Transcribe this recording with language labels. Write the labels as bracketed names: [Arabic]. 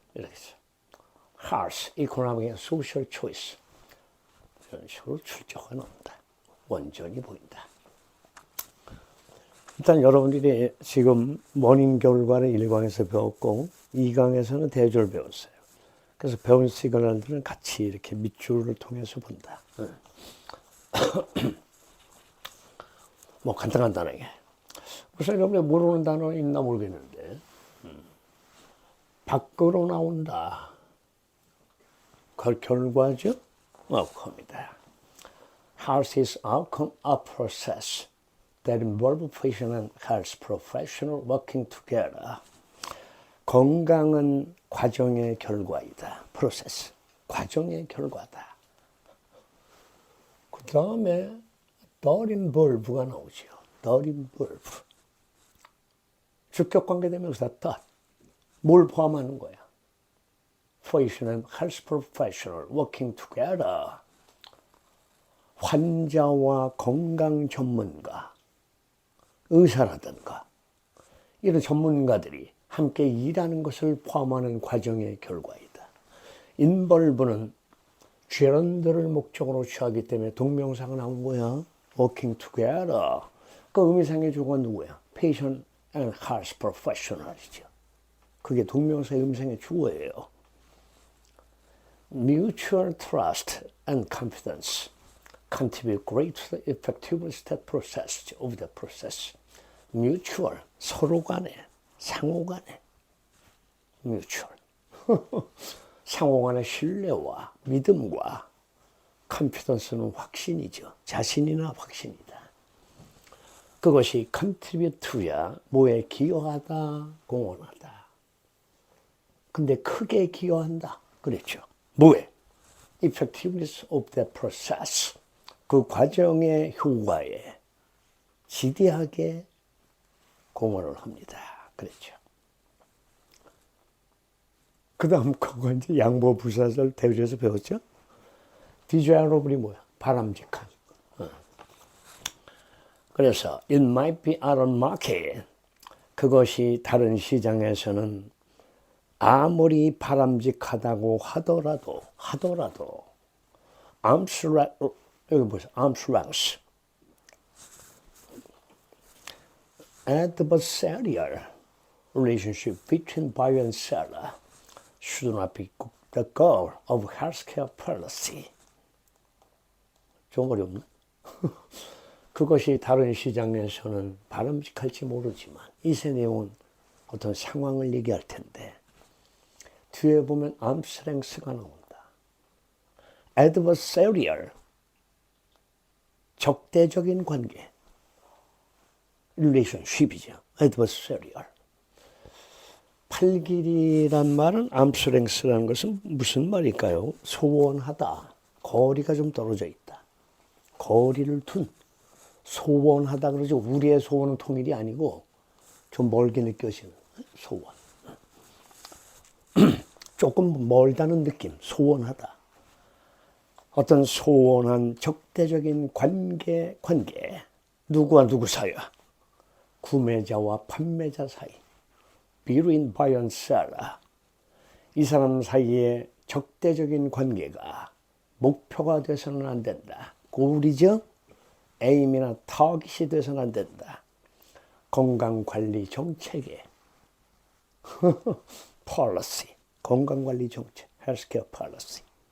[Korean] 이렇게 해서 [English] health, economic and social choice. [Korean] 이런 식으로 출처가 나온다. 원전이 보인다. 일단 여러분들이 지금 모닝 결과를 1강에서 배웠고 2강에서는 대조를 배웠어요. 그래서 배운 시그널들은 같이 이렇게 밑줄을 통해서 본다. 뭐 간단하게. 그래서 여러분이 모르는 단어 있나 모르겠는데 밖으로 나온다. 그 결과죠? outcome이다. [English] Health is outcome of process that involve patient and health professional working together. [Korean] 건강은 과정의 결과이다. 프로세스. 과정의 결과다. 그 다음에 that involve가 나오죠. [English] that involve. [Korean] 주격관계대명사 that. 뭘 포함하는 거야? [English] Patient and health professional working together. [Korean] 환자와 건강 전문가, 의사라든가 이런 전문가들이 함께 일하는 것을 포함하는 과정의 결과이다. 인벌브는 죄런들을 목적으로 취하기 때문에 동명사가 나온 거야. [English] working together. [Korean] 그 의미상의 주어가 누구야? [English] patient and health professional이죠. [Korean] 그게 동명사의 의미상의 주어예요. [English] Mutual trust and confidence contribute greatly to the effectiveness of the process. [Korean] Mutual, 서로 간에, 상호 간에. [English] Mutual. [Korean] 상호 간의 신뢰와 믿음과 confidence는 확신이죠. 자신이나 확신이다. 그것이 contribute to야. 뭐에 기여하다, 공헌하다. 근데 크게 기여한다. 그랬죠. 뭐에? [English] Effectiveness of the process. [Korean] 그 과정의 효과에 지대하게 공헌을 합니다. 그랬죠. 그 다음 그거 이제 양보부사절 대조에서 배웠죠? desirable이 뭐야? 바람직한. [English] 그래서 it might be out of market. [Korean] 그것이 다른 시장에서는 아무리 바람직하다고 하더라도 여기 보세요. [English] arm's length. Adversarial relationship between buyer and seller should not be the goal of healthcare policy. [Korean] 좀 어렵나? 그것이 다른 시장에서는 바람직할지 모르지만 이세 내용은 어떤 상황을 얘기할 텐데 뒤에 보면 arm's length가 나온다. Adversarial 적대적인 관계. relationship이죠. [English] adversarial. [Korean] 팔길이란 말은 arm's length라는 것은 무슨 말일까요? 소원하다. 거리가 좀 떨어져 있다. 거리를 둔. 소원하다 그러죠. 우리의 소원은 통일이 아니고 좀 멀게 느껴지는 소원. 조금 멀다는 느낌, 소원하다. 어떤 소원한 적대적인 관계. 누구와 누구 사이야? 구매자와 판매자 사이. [English] between buyer and seller. [Korean] 이 사람 사이에 적대적인 관계가 목표가 돼서는 안 된다. 고리죠? 에임이나 타깃이 돼서는 안 된다. 건강관리 정책에 policy, 건강관리 정책, 헬스케어 policy.